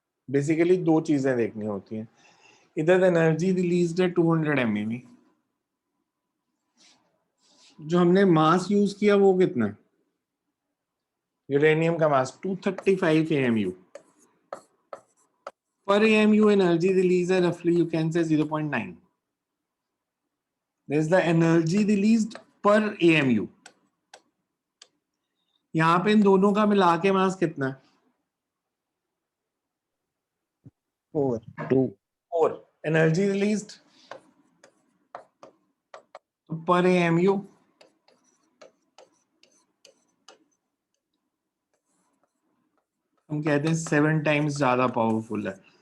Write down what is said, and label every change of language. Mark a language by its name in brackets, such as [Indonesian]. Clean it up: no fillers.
[Hindi] Basically दो चीजें देखनी होती हैं. इधर एनर्जी रिलीज्ड है 200 MeV. जो हमने मास यूज किया वो कितना है? यूरेनियम का मास 235 AMU. पर AMU एनर्जी रिलीज है रफली [English] you can say [Hindi] 0.9. [English] There is the energy released per AMU. [Hindi] यहाँ पे इन दोनों का मिला के मास कितना है? 4. 4. एनर्जी रिलीज्ड तो पर AMU हम कहते हैं 7 टाइम्स ज्यादा पावरफुल है.